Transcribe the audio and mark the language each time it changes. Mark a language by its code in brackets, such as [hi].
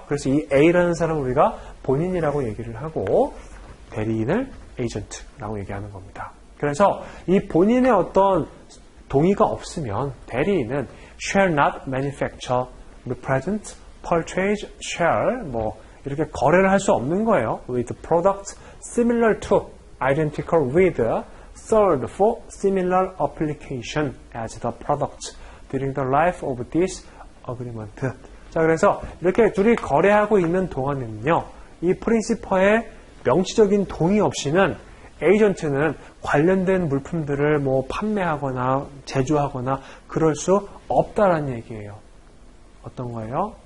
[ko] 그래서 이 A라는 사람을 우리가 본인이라고 얘기를 하고 대리인을 에이전트라고 얘기하는 겁니다. 그래서 이 본인의 어떤 동의가 없으면 대리인은 [en] shall not manufacture, represent, purchase, shall [ko] 뭐 이렇게 거래를 할 수 없는 거예요. [en] with products similar to, identical with, sold for similar application as the product during the life of this agreement. [ko] 자, 그래서 이렇게 둘이 거래하고 있는 동안에는요, 이 프린시퍼의 명시적인 동의 없이는 에이전트는 관련된 물품들을 뭐 판매하거나 제조하거나 그럴 수 없다라는 얘기예요. 어떤 거예요?